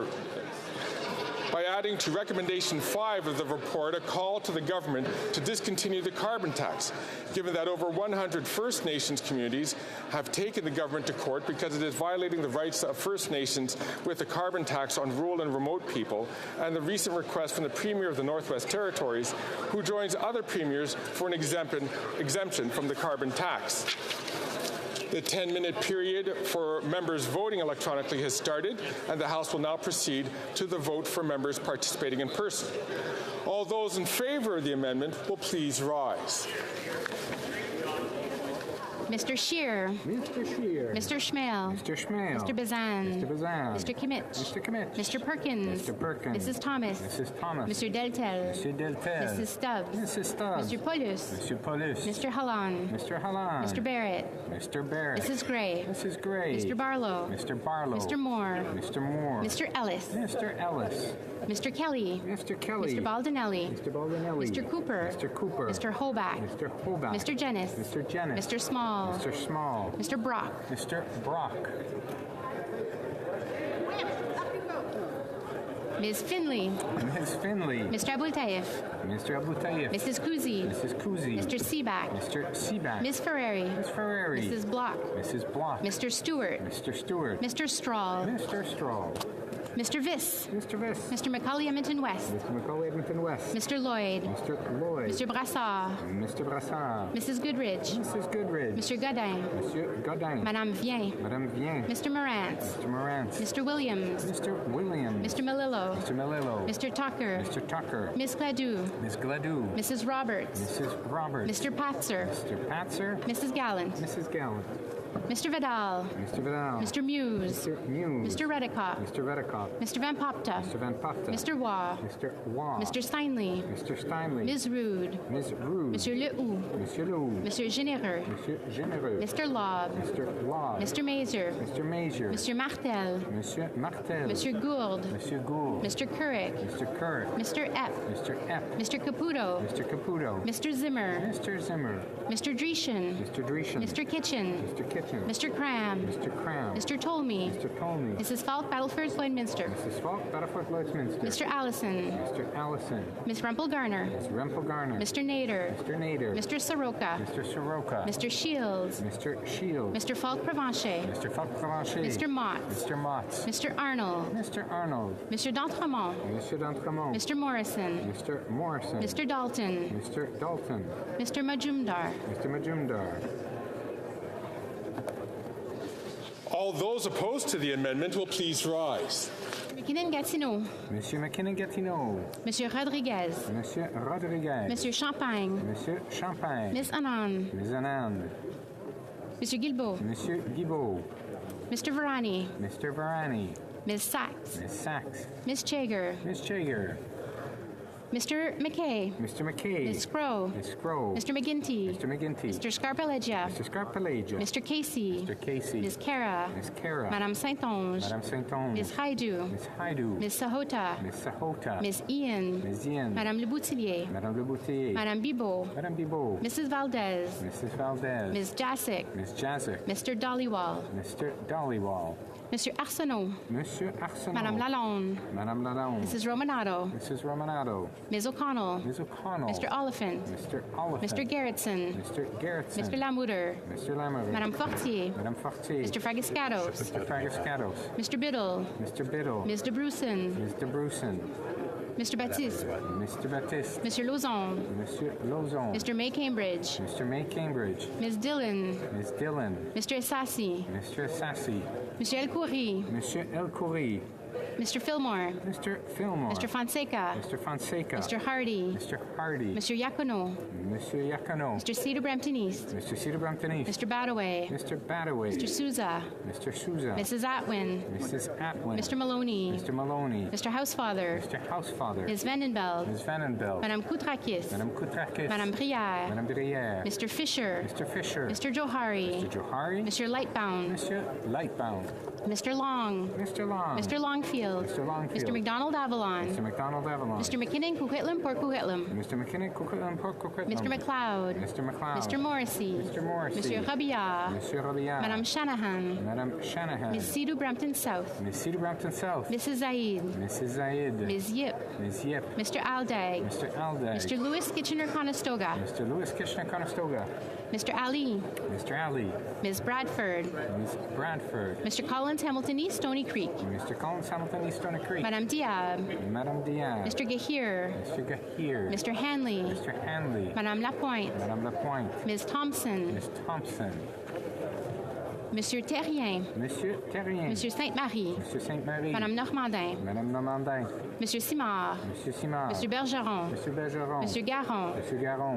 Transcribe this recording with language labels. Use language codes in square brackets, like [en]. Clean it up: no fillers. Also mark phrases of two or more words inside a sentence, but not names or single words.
[en] By adding to recommendation 5 of the report a call to the government to discontinue the carbon tax, given that over 100 First Nations communities have taken the government to court because it is violating the rights of First Nations with the carbon tax on rural and remote people, and the recent request from the Premier of the Northwest Territories, who joins other premiers for an exemption from the carbon tax. The 10-minute period for members voting electronically has started, and the House will now proceed to the vote for members participating in person. All those in favour of the amendment will please rise. Mr. Scheer. Mr. Scheer. Mr. Schmale. Mr. Schmale. Mr. Bazan. Mr. Bazan. Mr. Kimmich. Mr. Kimmich. Mr. Perkins. Mr. Perkins. Mrs. Thomas. Mrs. Thomas. Mr. Deltel. Mr. Deltel. Mrs. Stubbs. Mrs. Stubbs. Mr. Paulus. Mr. Paulus. Mr. Hallan. Mr. Hallan. Mr. Barrett. Mr. Barrett. Mrs. Gray. Mrs. Gray. Mr. Barlow. Mr. Barlow. Mr. Moore. Mr. Moore. Mr. Ellis. Mr. Ellis. Mr. Kelly. Mr. Kelly. Mr. Baldinelli. Mr. Baldinelli. Mr. Cooper. Mr. Cooper. Mr. Hoback. Mr. Hoback. Mr. Jennis. Mr. Jennis. Mr. Small. Mr. Small. Mr. Brock. Mr. Brock. Ms. Finley. Ms. Finley. Mr. Abultayev. Mr. Abultayev. Mrs. Kuzi. Mrs. Kuzi. Mr. Seaback. Mr. Seaback. Ms. Ferrari. Ms. Ferrari. Mrs. Block. Mrs. Block. Mr. Stewart. Mr. Stewart. Mr. Strahl. Mr. Strahl. Mr. Viss. Mr. Viss. Mr. McCauley Edmonton West. Mr. McCauley Edmonton West. Mr. Lloyd. Mr. Lloyd. Mr. Brassard. Mr. Brassard. Mrs. Goodridge. Mrs. Goodridge. Mr. Godin. Monsieur Godin. Madame Vien. Madame Vien. Mr. Morant. Mr. Morant. Mr. Williams. Mr. Williams. Mr. Melillo. Mr. Melillo. Mr. Tucker. Mr. Tucker. Miss Gladue. Miss Gladue. Mrs. Roberts. Mrs. Roberts. Mr. Patzer. Mr. Patzer. Mrs. Gallant. Mrs. Gallant. Mr. Vidal. Mr. Vidal. Mr. Muse. Mr. Muse. Mr. Reddicock. Mr. Reddicock. Mr. Van Popta. Mr. Van Popta. Mr. Waugh. Mr. Waugh. Mr. Steinley. Mr. Steinley. Ms. Rude. Ms. Rude. Monsieur Lehoux. Monsieur Lehoux. Monsieur Généreux. Monsieur Généreux. Mr. Lobb. Mr. Lobb. Mr. Mazer. Mr. Mazer. Monsieur Martel. Monsieur Martel. Monsieur Gould. Monsieur Gould. Mr. Couric. Mr. Kirk. Mr. Epp. Mr. Epp. Mr. Caputo. Mr. Caputo. Mr. Zimmer. Mr. Zimmer. Mr. Dreeshen. Mr. Dreeshen. Mr. Kitchen. Mr. Kitchen. Mr. Cram. Mr. Cram. Mr. Tolmie. Mr. Tolmie. Mrs. Falk, Battleford, Lloydminster. Mrs. Falk, Battleford, Lloydminster. Mr. Allison. Mr. Allison. Miss Rumpel Garner. Miss Rumpel Garner. Mr. Nader. Mr. Nader. Mr. Soroka. Mr. Soroka. Mr. Shields. Mr. Shields. Mr. Falk Provencher. Mr. Falk Provencher. Mr. Motts. Mr. Motts. Mr. Arnold. Mr. Arnold. Mr. D'Entremont. Mr. D'Entremont. Mr. Morrison. Mr. Morrison. Mr. Dalton. Mr. Dalton. Mr. Majumdar. Mr. Majumdar. All those opposed to the amendment will please rise. McKinnon-Gatineau. Monsieur McKinnon-Gatineau. Monsieur Rodriguez. Monsieur Rodriguez. Monsieur Champagne. Monsieur Champagne. Miss Anand. Ms. Anand. Monsieur Guilbeault. Monsieur Guilbeault. Mr. Varani. Mr. Varani. Ms. Sachs. Ms. Sachs. Miss Chager. Ms. Chager. Mr. McKay. Mr. McKay. Ms. Scrow. Ms. Scrow. Mr. McGinty. Mr. McGinty. Mr. Scarpellegia. Mr. Scarpellegia. Mr. Casey. Mr. Casey. Ms. Cara. Ms. Cara. Madame Saint-Onge. Madame Saint-Onge. Ms. Haidu. Ms. Haidu. Ms. Sahota. Ms. Sahota. Ms. Ian. Ms. Ian. Madame Le Boutillier. Madame Le Boutillier. Madame Bibot. Madame Bibot. Mrs. Valdez. Mrs. Valdez. Ms. Jasic. Ms. Jazic. Mr. Dollywall. Mr. Dollywall. Monsieur Arsenault. Monsieur Arsenault. Madame Lalonde. Madame Lalonde. Mrs. Romanato. Mrs. Romanato. Ms. O'Connell. Ms. O'Connell. Mr. Oliphant. Mr. Oliphant. Mr. Garrettson. Mr. Garrettson. Mr. Lamoureux. Mr. Lamoureux. Madame Fortier. Madame Fortier. Mr. Fragiscatos. Mr. Fragiscatos. Mr. Biddle. Mr. Biddle. Ms. de Brusen. Ms. de Brusen. Mr. Baptiste. Mr. Baptiste. Monsieur Lauzon. Monsieur Lauzon. Mr. May Cambridge. Mr. May Cambridge. Ms. Dillon. Ms. Dillon. Mr. Essassi. Mr. Sassy. Monsieur El Khoury. Monsieur El Khoury. Mr. Fillmore. Mr. Fillmore. Mr. Fonseca. Mr. Fonseca. Mr. Hardy. Mr. Hardy. Monsieur Yacono. Monsieur Yacono. Mr. Cedar Brampton East. Mr. Cedar Brampton East. Mr. Badaway. Mr. Badaway. Mr. Souza. Mr. Souza. Mrs. Atwin. Mrs. Atwin. Mr. Maloney. Mr. Maloney. Mr. Housefather. Mr. Housefather. Ms. Vandenbeld. Ms. Vandenbeld. Madame Koutrakis. Madame Koutrakis. Madame Brière. Madame Brière. Mr. Fisher. Mr. Fisher. Mr. Johari. Mr. Johari. Mr. Lightbound. Mr. Lightbound. Mr. Long. Mr. Long. Mr. Longfield. Mr. Longfield. Mr. McDonald Avalon. Mr. McDonald Avalon. Mr. McKinnon Coquitlam Port Coquitlam. Mr. McKinnon Coquitlam Port Coquitlam. Mr. McLeod. Mr. McLeod. Mr. Morrissey. Mr. Morrissey. Monsieur Robillard. Monsieur Robillard. Madame Shanahan. Madame Shanahan. Miss Cedar Brampton South. Miss Cedar Brampton South. Mrs. Zaid. Mrs. Zaid. Ms. Yip. Ms. Yip. Mr. Aldag. Mr. Aldag. Mr. Lewis Kitchener-Conestoga. Mr. Lewis Kitchener-Conestoga. Mr. Ali. Mr. Ali. Ms. Bradford. Ms. Bradford. Mr. Collins Hamilton East Stony Creek. Mr. Collins Hamilton East Stony Creek. Madame Diab. Madame Diab. Mr. Gahir. Mr. Gahir. Mr. Hanley. Mr. Hanley. Madame Lapointe. Madame Lapointe. Ms. Thompson. Ms. Thompson. Monsieur Terrien. Monsieur Terrien. Monsieur Sainte-Marie. Monsieur Sainte-Marie. Madame Normandin. Madame Normandin. Monsieur Simard. Monsieur Simard. Monsieur Bergeron. Monsieur Bergeron. Monsieur Garon. Monsieur Garon.